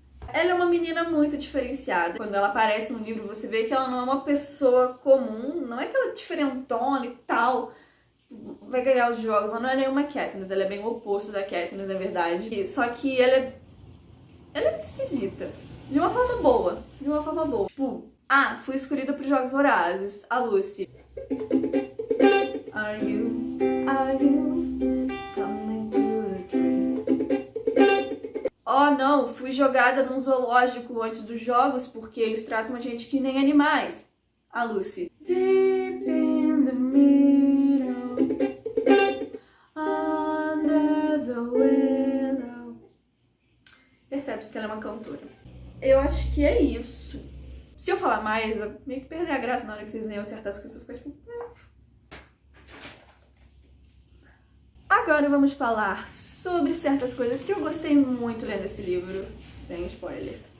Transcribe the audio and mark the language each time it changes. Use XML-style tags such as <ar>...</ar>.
<pt>Ela é uma menina muito diferenciada. Quando ela aparece no livro, você vê que ela não é uma pessoa comum, não é aquela diferentona e tal, vai ganhar os jogos. Ela não é nenhuma Katniss, ela é bem o oposto da Katniss, na verdade. Só que ela é esquisita, de uma forma boa, Tipo, fui escolhida para os Jogos Vorazes, a Lucy.</pt> <en>Are you coming to the tree?</en> <pt>Oh não, fui jogada num zoológico antes dos jogos porque eles tratam a gente que nem animais. A Lucy.</pt> <en>Deep in the middle, under the willow.</en> <pt>Percebe-se que ela é uma cantora. Eu acho que é isso. Se eu falar mais, eu meio que perder a graça na hora que vocês nem acertar as coisas, eu fico tipo... Agora vamos falar sobre certas coisas que eu gostei muito lendo esse livro, sem spoiler.</pt>